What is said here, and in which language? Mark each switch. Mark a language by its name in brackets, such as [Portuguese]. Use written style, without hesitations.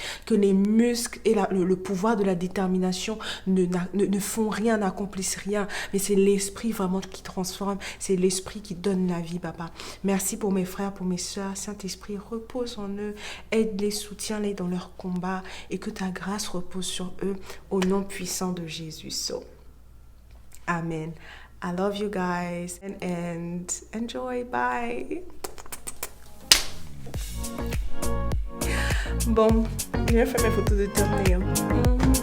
[French] Que les muscles et le pouvoir de la détermination ne font rien, n'accomplissent rien. Mais c'est l'esprit vraiment qui transforme, c'est l'esprit qui donne la vie, Papa. Merci pour mes frères, pour mes sœurs. Saint-Esprit, repose en eux, aide-les, soutiens-les dans leur combat et que ta grâce repose sur eux au nom puissant de Jésus. Amen. [English] I love you guys and enjoy. Bye. [French] Bon, je vais faire mes photos de thumbnail.